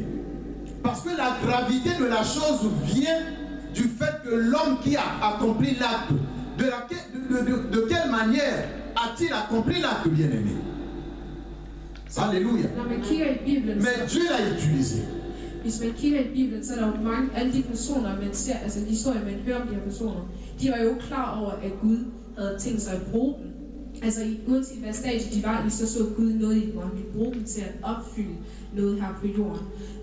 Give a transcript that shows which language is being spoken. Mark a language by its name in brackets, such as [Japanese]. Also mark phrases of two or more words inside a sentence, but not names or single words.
[French] Parce que la gravité de la chose vient du fait que l'homme qui a accompli l'acte, de quelle manière a-t-il accompli l'acte, bien aimé? Alléluia. Mais Dieu l'a utilisé. [Danish] Hvis man kigger i Bibelen, så er der jo mange, alle de personer, man ser, altså de historier, man hører om de her personer, de var jo klar over, at Gud havde tænkt sig at bruge dem. Altså uanset hvad stadie de var i, så Gud noget i dem, og han ville bruge dem til at opfylde noget her på jorden.